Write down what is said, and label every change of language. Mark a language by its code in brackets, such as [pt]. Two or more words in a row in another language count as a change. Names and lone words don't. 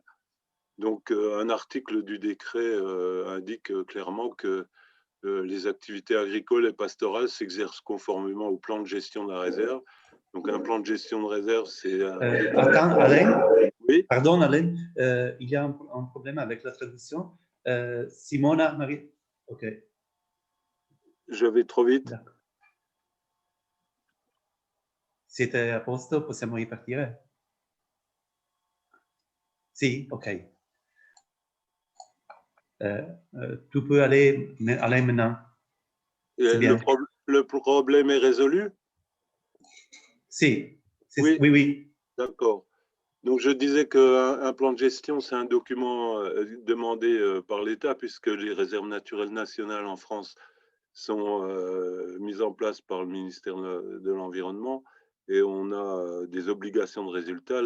[fr] Donc, un article du décret indique clairement que les activités agricoles et pastorales s'exercent conformément au plan de gestion de la réserve. Donc, un plan de gestion de réserve, c'est… Attends, Alain. Oui. Pardon, Alain. Il y a un problème avec la traduction. Simona, Marie. OK. Je vais trop vite. [it] Siete a posto? Possiamo ripartire? Sì, OK. [fr] Tu peux aller maintenant. Le problème est résolu? [it] Si. [fr] Oui. Oui, oui. D'accord. Donc, je disais qu'un plan de gestion, c'est un document demandé par l'État, puisque les réserves naturelles nationales en France sont mises en place par le ministère de l'Environnement, et on a des obligations de résultat.